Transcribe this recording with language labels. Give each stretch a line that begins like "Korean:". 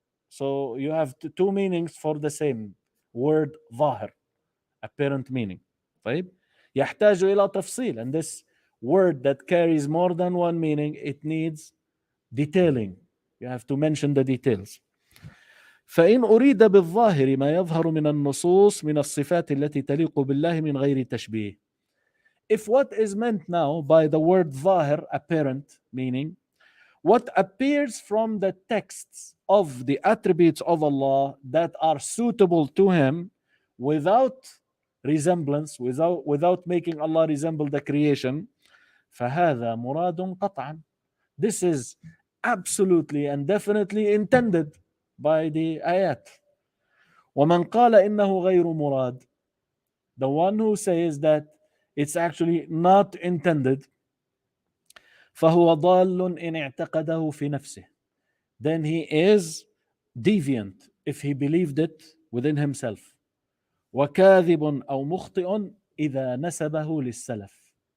English: So you have two meanings for the same word ظاهر, apparent meaning.
Arabic: طيب يحتاج إلى تفصيل,
English: and this word that carries more than one meaning, it needs detailing. You have to mention the details.
Arabic: فإن أريد بالظاهر ما يظهر من النصوص من الصفات التي تليق بالله من غير تشبيه.
English: If what is meant now by the word ظاهر, apparent meaning, what appears from the texts of the attributes of Allah that are suitable to Him without resemblance, without making Allah resemble the creation,
Arabic: فهذا مراد قطعا.
English: This is absolutely and definitely intended by the ayat.
Arabic: ومن قال إنه غير مراد,
English: the one who says that it's actually not intended,
Arabic: فهو ضال إن اعتقده في نفسه,
English: then he is deviant if he believed it within himself.
Arabic: وكاذب أو مخطئ إذا نسبه للسلف.